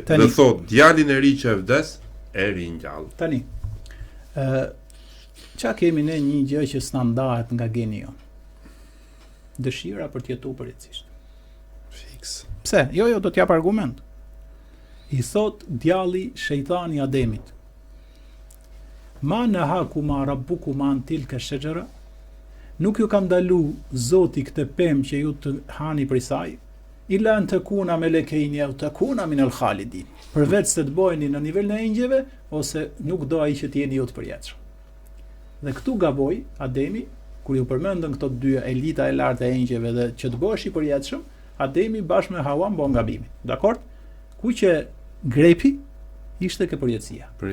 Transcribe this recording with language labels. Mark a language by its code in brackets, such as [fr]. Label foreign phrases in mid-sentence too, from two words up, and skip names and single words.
[sq] Dhe thot djalin e ri që e vdes e ringjall. Tani çka kemi ne një gjë që s'na ndahet nga geni jon. Dëshira për të jetuar përjetësisht. Fiks. Pse? Jo, do t'jap argument. I thot djalli shejtani Ademit. [ar] ما نهاكما ربكما عن تلك الشجرة? [sq] Nuk ju kam ndalu Zoti këtë pemë që ju të hani prej saj, [ar] إلا أن تكونا ملكين أو تكونا من الخالدين. [sq] Përveç se të bëheni në nivelin e engjëve ose nuk do ai që të jeni ju të përjetshëm. Dhe këtu gaboi Ademi kur ju përmendën këto dy elita e lartë e engjëve dhe që të bëhesh I përjetshëm, Ademi bashkë me Hawa bën gabimin. Dakor? Ku që grepi ishte ke përjetësia.